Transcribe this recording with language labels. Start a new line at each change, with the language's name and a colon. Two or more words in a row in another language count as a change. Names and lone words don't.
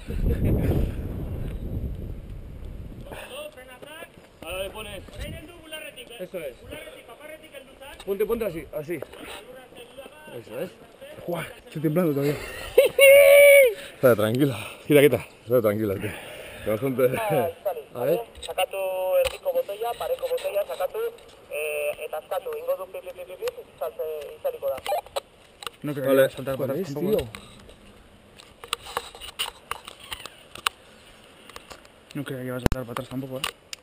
Spanish: Ahora le pones. Eso es. Ponte así, así. Eso es. Buah, estoy temblando todavía. Está tranquila. Quita. Está tranquila, tío. Que bastante... A ver.
Basque: Sakatu erdiko botoia, pareko botoia, sakatu, eta askatu, ingo du pip, izaliko da.
Spanish: No creo que vaya a saltar para atrás tampoco. Tío. No creo que vaya a saltar para atrás tampoco,